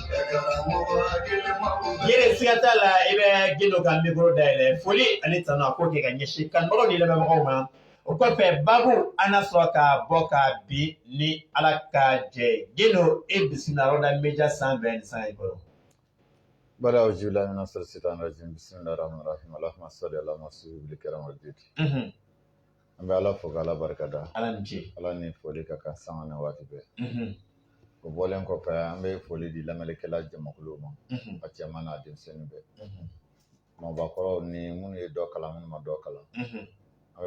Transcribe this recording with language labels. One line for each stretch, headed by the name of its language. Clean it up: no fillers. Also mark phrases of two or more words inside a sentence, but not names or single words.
Bambara: Gino siga t'a la i bɛ Gino ka mikoro dayɛlɛ foli ani tanu a ko kɛ ka ɲɛsin kanubagaw ni lamɛnbagaw ma. O kɔfɛ babu an na sɔrɔ ka bɔ ka bin ni Ala ka jɛ ye. Gino e bisimila Roda Media 125 in kɔrɔ.
Arabic: بعد أعوذ بالله من الشيطان الرجيم. بسم الله الرحمن الرحيم اللهم صل على محمد كرم واجد.
Bambara: An bɛ Ala fo k'Ala barikada. Ala ni ce. Ala ni foli ka kan sanga ni waati bɛɛ. O bɔlen kɔfɛ an bɛ foli di lamɛnnikɛla jamakulu ma. A cɛman n'a denmisɛnnin bɛɛ. Mɔbakɔrɔw ni minnu ye dɔ kalan minnu ma dɔ kalan.